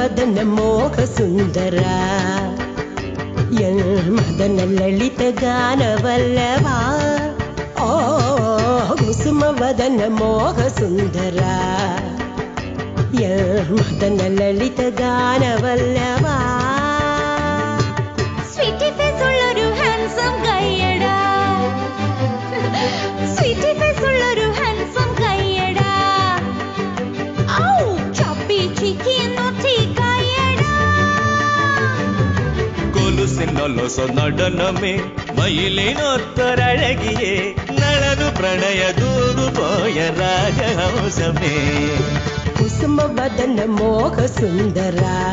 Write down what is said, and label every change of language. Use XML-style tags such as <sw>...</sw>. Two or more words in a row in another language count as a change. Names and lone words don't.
<ml>വദന മോഹ സുന്ദര മദന ലളിത ഗാനവല്ലവ ഓ കുസുമ വദന മോഹ സുന്ദര മദന ലളിത ഗാനവല്ലവ</ml> <en>sweety face</en> <ml>ഉള്ളൊരു ഹാൻസം കയ്യടാ</ml> <en>sweety face</en> <ml>ഉള്ളൊരു ഹാൻസം കയ്യടാ ഔ</ml> <en>chubby cheeky naughty</en> <ml>കയ്യടാ കൊലുസിനൊലൊസ നടനമേ മയിലിനൊത്തൊരഴകിയേ നളനു പ്രണയ ദൂതു പോയ രാജഹംസമേ കുസുമ വദന മോഹ സുന്ദര</ml>